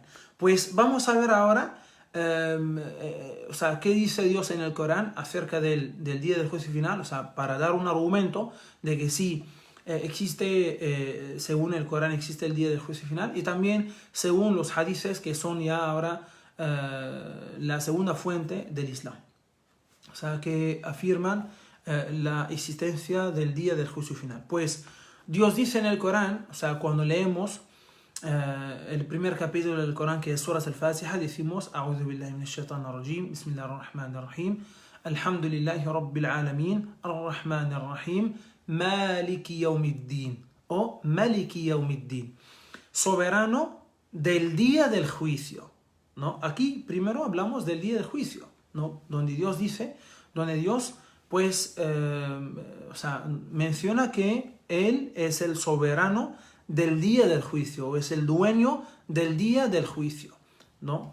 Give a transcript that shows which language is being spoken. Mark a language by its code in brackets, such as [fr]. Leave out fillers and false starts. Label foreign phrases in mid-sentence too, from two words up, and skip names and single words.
[es] Pues vamos a ver ahora, o sea, qué dice Dios en el Corán acerca del día del juicio final, o sea, para dar un argumento de que sí existe, según el Corán existe el día del juicio final, y también según los hadices, que son ya ahora la segunda fuente del Islam. O sea, que afirman la existencia del día del juicio final. Pues Dios dice en el Corán, o sea, cuando leemos el primer capítulo del Corán, que es Surah al-Fatiha, decimos: [ar] أعوذ بالله من الشيطان الرجيم بسم الله الرحمن الرحيم الحمد لله رب العالمين الرحمن الرحيم مالك يوم الدين, [es] o [ar] مالك يوم الدين, [es] soberano del día del juicio, ¿no? Aquí primero hablamos del día del juicio, ¿no? Donde Dios pues o sea, menciona que Él es el soberano del día del juicio, o es el dueño del día del juicio, ¿no?